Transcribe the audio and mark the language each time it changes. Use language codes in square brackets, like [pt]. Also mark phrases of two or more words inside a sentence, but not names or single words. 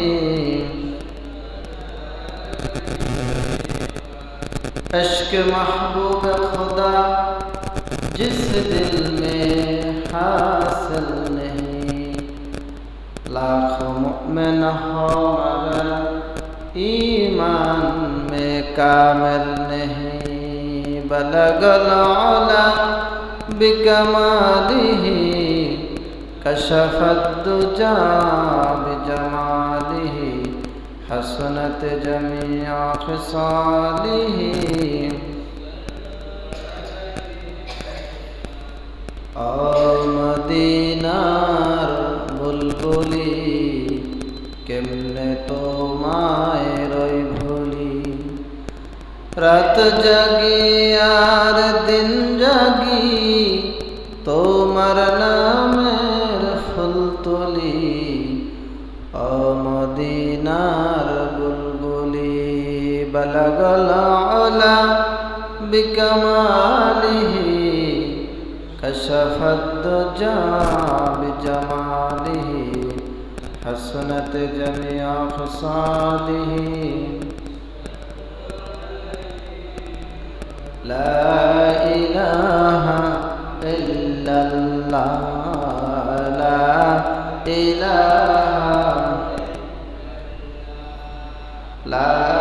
[ur] عشق محبوب خدا جس دل میں حاصل نہیں لاکھ مؤمن ہو مگر ایمان میں کامل نہیں [ar] بلغ العلا بکمالہ کشف الدجى بجمالہ حسنت جمیع خصالہ [bn] মদিনার বুলবুলি কেমনে তোমায় রই ভুলি রাত জাগি আর দিন জাগি তোমার নামের ফুল তুলি মদিনার বুলবুলি [ar] بلغ العلى بكماله كشف الدجى بجماله حسنت جميع خصاله لا إله إلا الله لا إله لا